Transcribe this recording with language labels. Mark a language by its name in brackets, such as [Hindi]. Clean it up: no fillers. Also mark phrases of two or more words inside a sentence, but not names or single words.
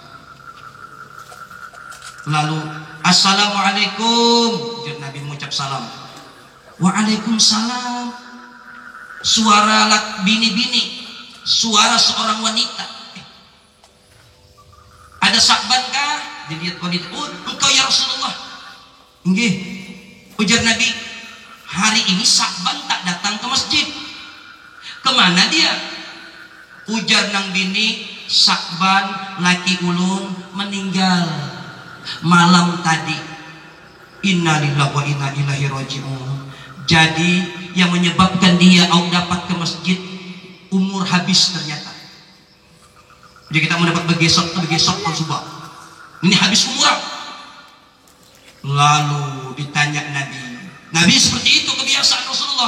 [Indonesian] Lalu assalamualaikum, Nabi mengucap salam. [Arabic] Waalaikumsalam. [Indonesian] Suara bini-bini, suara seorang wanita. Ada Sya'ban kah? Dilihat wanita. Oh, engkau ya Rasulullah. Nggih. Ujar Nabi, hari ini Sya'ban tak datang ke masjid. Kemana dia? [Banjar] Ujar nang bini, Sya'ban laki ulun meninggal malam tadi. [Arabic] Innalillahi wa inna ilaihi raji'un. [Indonesian] Jadi yang menyebabkan dia dapat ke masjid, umur habis ternyata. [Banjar] Jadi kita mau dapat begesok subah. [Indonesian] Ini habis umur. Lalu ditanya Nabi seperti itu kebiasaan Rasulullah.